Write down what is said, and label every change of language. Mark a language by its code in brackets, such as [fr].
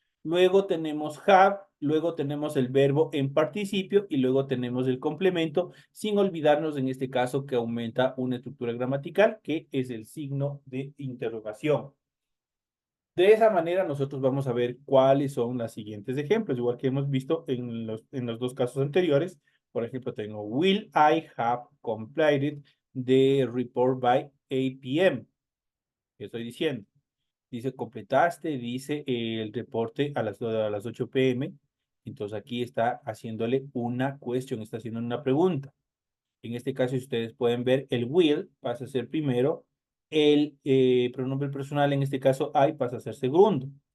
[es] Luego tenemos have, luego tenemos el verbo en participio y luego tenemos el complemento, sin olvidarnos en este caso que aumenta una estructura gramatical, que es el signo de interrogación. De esa manera nosotros vamos a ver cuáles son los siguientes ejemplos, igual que hemos visto en los dos casos anteriores. Por ejemplo, tengo, [en] will I have completed the report by 8 p.m.? [es] ¿Qué estoy diciendo? Dice, completaste, dice el reporte a las 8 p.m. Entonces aquí está haciéndole una cuestión, está haciendo una pregunta. En este caso, si ustedes pueden ver, el will pasa a ser primero, el pronombre personal, en este caso I, pasa a ser segundo.